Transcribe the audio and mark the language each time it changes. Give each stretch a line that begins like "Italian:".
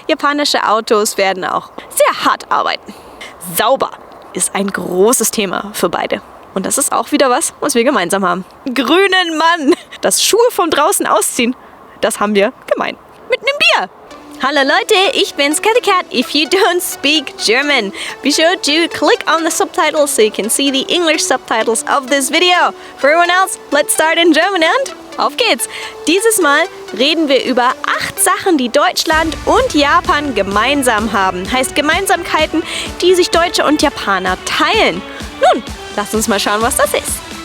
German: japanische Autos werden auch sehr hart arbeiten. Sauber ist ein großes Thema für beide. Und das ist auch wieder was wir gemeinsam haben. Grünen Mann! Das Schuhe von draußen ausziehen, das haben wir gemein. Mit einem Bier! Hallo Leute, ich bin's Cathy Cat.
English: If you don't speak German, be sure to click on the subtitles so you can see the English subtitles of this video. For everyone else, let's start in German and
German: auf geht's! Dieses Mal reden wir über 8 Sachen, die Deutschland und Japan gemeinsam haben. Heißt Gemeinsamkeiten, die sich Deutsche und Japaner teilen. Nun, lasst uns mal schauen, was das ist.